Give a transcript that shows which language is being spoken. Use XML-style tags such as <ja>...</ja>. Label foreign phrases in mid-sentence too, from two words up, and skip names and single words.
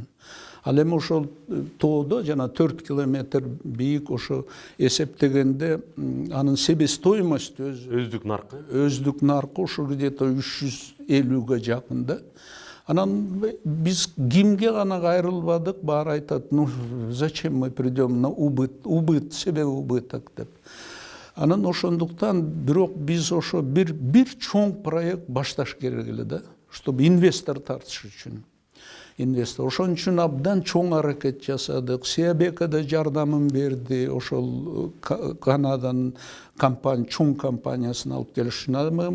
<ky>Ал эми ошол тоодо жана 4 километр бийик ошо эсептегенде анын себестоимосту өздүк наркы ошо где-то 350-ге жакын да. Анан биз кимге гана кайрылбадык, баары айтат,</ky> <ru>ну зачем мы придем на убыт, себе убыток деп.</ru> <ky>Анан ошондуктан бирок биз ошо бир чоң проект башташ керек эле да, чтобы инвестор тартыш үчүн. Ошон үчүн абдан чоң аракет жасадык. Сиабекада жардамын берди, ошол Канаданын чоң компаниясын алып келиш үчүн.</ky>